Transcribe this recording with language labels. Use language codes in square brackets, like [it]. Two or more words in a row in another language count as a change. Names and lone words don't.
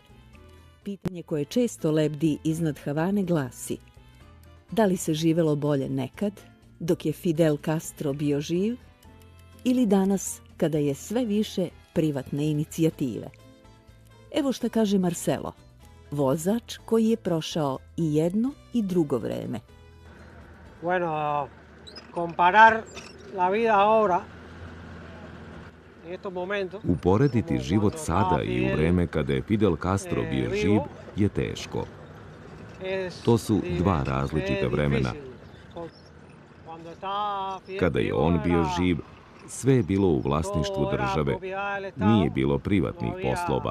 [sr] Pitanje koje često lebdi iznad Havane glasi: da li se živelo bolje nekad, dok je Fidel Castro bio živ, ili danas kada je sve više privatne inicijative? Evo šta kaže Marcelo, vozač koji je prošao i jedno i drugo vreme. [es] Bueno, comparar la vida ahora en estos momentos. [sr] Uporediti život sada i u vreme kada je Fidel Castro bio živ je teško. To su dva različita vremena. Kada je on bio živ, sve je bilo u vlasništvu države. Nije bilo privatnih poslova.